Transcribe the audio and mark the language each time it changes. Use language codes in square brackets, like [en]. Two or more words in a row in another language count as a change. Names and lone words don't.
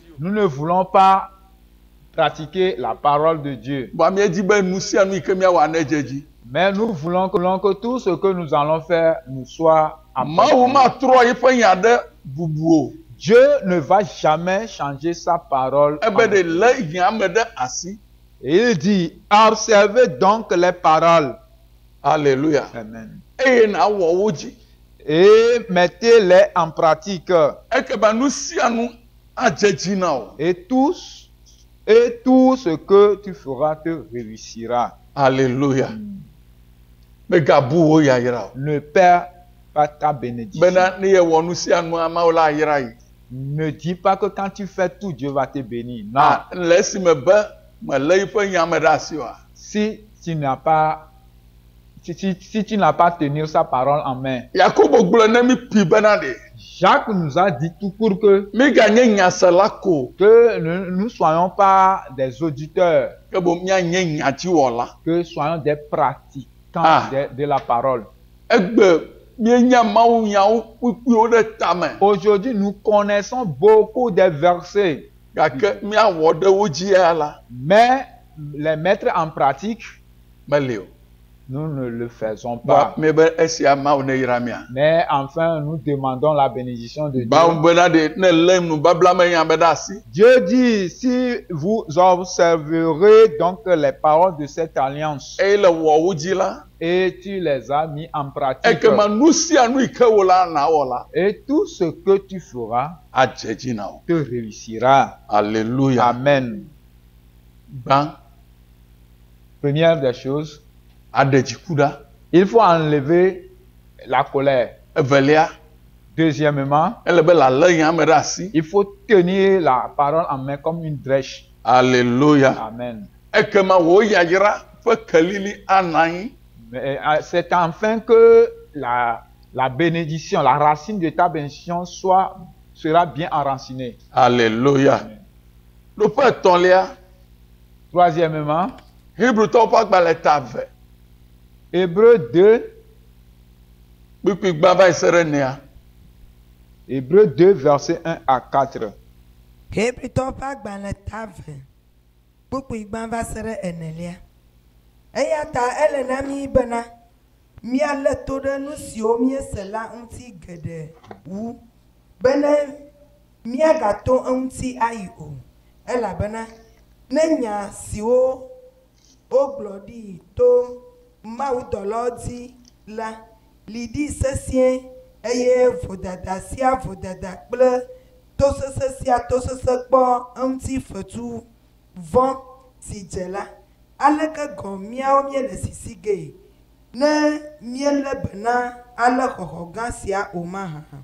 [fr] Nous ne voulons pas pratiquer la parole de Dieu. [ee] Boa miedi be nu sia nu yi ke miawɔ anedze dzi. [fr] Mais nous voulons que tout ce que nous allons faire nous soit Mawu approprié. [ee] matrɔ yiƒe nya ɖe bubu o. [fr] Dieu ne va jamais changer sa parole. en [ee] Ebe de lé nya me ɖe asi. [fr] Et il dit, observez donc les paroles. Alléluia. Amen. [ee] Eye na wɔ wo dzi. [fr] Et mettez-les en pratique. [ee] Ekema nu sia nu adze dzi na o. [fr] Et tout ce que tu feras te réussira. Alléluia. [ee] Megabu wo yayra o. [fr] Ne perds pas ta bénédiction. [ee] Bena ne yewɔ nu sia nu Mawu la ayra yi. [fr] Ne dis pas que quand tu fais tout, Dieu va te bénir. Non. [ee] Ah, le esime be melé yiƒe nya me ɖe asi oa. [fr] Si tu n'as pas, si tu n'as pas tenu sa parole en main. [ee] Yakobo gblɔ ne mi pi bena de. [fr] Jacques nous a dit tout pour que [ee] Miganye nyasela ko. [fr] nous soyons pas des auditeurs, [ee] Ke bo mianye nyadziwɔla. [fr] que soyons des pratiquants Ah. de la parole. [ee] Egbe mienya Mawu nyawo kpukpuiwo ɖe tame. [fr] Aujourd'hui, nous connaissons beaucoup des versets, [ee] Gake miawɔ ɖe wo dzi ya la. [fr] mais les mettre en pratique, [ee] Meli o. [fr] nous ne le faisons Ba pas. [ee] mi be esia Mawu ne yra mia. [fr] Mais enfin, nous demandons la bénédiction de Mawu Dieu. [ee] bena de ne lé nubabla me nya me ɖe asi. [fr] Dieu dit, si vous observerez donc les paroles de cette alliance [ee] Eye le wɔ wo dzi la. [fr] et tu les as mis en pratique, [ee] Ekema nu sia nu yi ke wo la na wɔ la. [fr] et tout ce que tu feras [ee] Adze dzi na o. [fr] te réussira. Alléluia. Amen. [ee] Gbã. [fr] Première des choses, [ee] Aɖe dziku ɖa. [fr] il faut enlever la colère. [ee] Evelia. [fr] Deuxièmement, [ee] Ele be la lé nya me ɖe asi. [fr] il faut tenir la parole en main comme une drèche. Alléluia. Amen. [ee] Ekema wo yayra ƒe kelili ana anyi. [fr] Mais, c'est enfin que la bénédiction, la racine de ta bénédiction sera bien enracinée. Alléluia. [ee] Ɖoƒe etɔ̃lia. [fr] Troisièmement, [ee] Hébrewtɔwo ƒe agbalẽ ta ve. [fr] Hébreux 2, [ee] Kpikpi gbã va yi se ɖe nea. [fr] Hébreux 2, versets 1 à 4. [ee] Hebritɔwo ƒe agbalẽ ta ve kpukpui gbã va se ɖe enelia. Eya ta ele na mí bena míalé to ɖe nu siwo míese la ŋuti geɖe wu bena míagato eŋuti ayi o elabena ne nya siwo ogblɔ ɖi to mawudɔlawo dzi la li ɖi sesĩe eye vodada sia vodada kple tosese sia tosese kpɔ eŋuti fetu vɔ si dze la aleke gɔ míawo míele sisi ge ne míele bena ale xɔxɔ gã sia o mahã